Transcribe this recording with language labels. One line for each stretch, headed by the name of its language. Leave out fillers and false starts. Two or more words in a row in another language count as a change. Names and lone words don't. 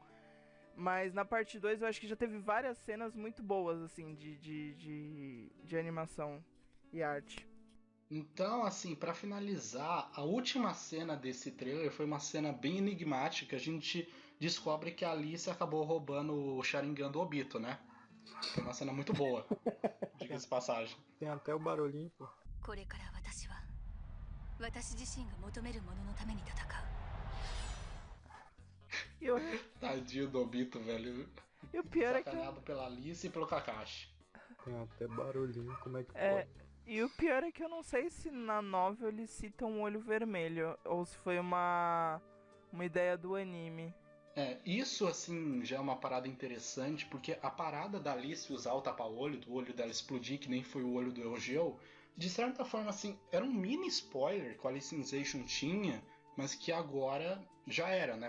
Portuguese: Mas na parte 2 eu acho que já teve várias cenas muito boas, assim, de animação e arte. Então, assim, pra finalizar, a última cena desse trailer foi uma cena bem enigmática. A gente descobre que a Alice acabou roubando o Sharingan do Obito, né? Foi uma cena muito boa, diga-se de passagem. Tem até o barulhinho, pô.
Japanese: これから私は私自身が求めるもののために戦う
Portuguese: E o, Tadinho do Obito, velho. e o pior é que... Sacaneado pela Alice e pelo Kakashi. Tem até barulhinho, como é que É, pode? e o pior é que eu não sei se na novel eles citam o olho vermelho, ou se foi uma ideia do anime. Isso assim já é uma parada interessante, porque a parada da Alice usar o tapa-olho, do olho dela explodir, que nem foi o olho do Eugeo, de certa forma assim, era um mini spoiler que o Alicization tinha, mas que agora já era, né?